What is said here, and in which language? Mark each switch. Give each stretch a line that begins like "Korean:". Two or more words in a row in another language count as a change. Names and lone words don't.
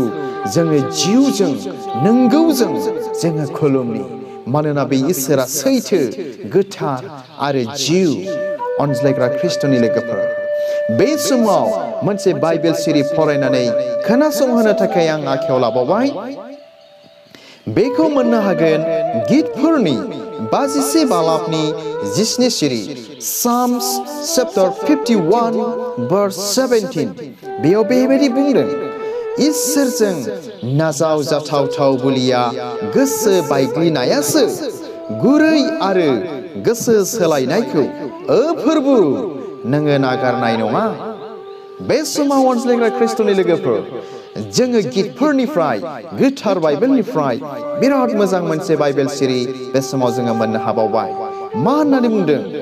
Bodo: जोङो जिउजों नंगौजों जोङो खुलुमनि मानोना बे इसोरा सैथो गोथार आरो जिउ अनज्लायग्रा ख्रिस्ट'नि लोगोफोर बे समाव मोनसे बाइबेल सिरि फरायनानै खोनासंहोनो थाखाय आं आखायाव लाबावबाय बेखौ मोननो हागोन गितफोरनि 52 बालाबनि 10 सिरि
English: Psalms chapter
Bodo: 51 verse 17 बेयाव बेबायदि बुंदों इसोरजों नाजाव जाथावथाव बोलिया गोसो बायग्लिनायासो गुरै आरो गोसो सोलायनायखौ फोरबु नोङो नागारनाय नङा बे समाव अनज्लायग्रा ख्रिस्ट'नि लोगोफोर जोङो गितफोरनिफ्राय गोथार बाइबेलनिफ्राय बिराद मोजां मोनसे बाइबेल सिरि बे समाव जोङो मोननो हाबावबाय मा होननानै बुंदों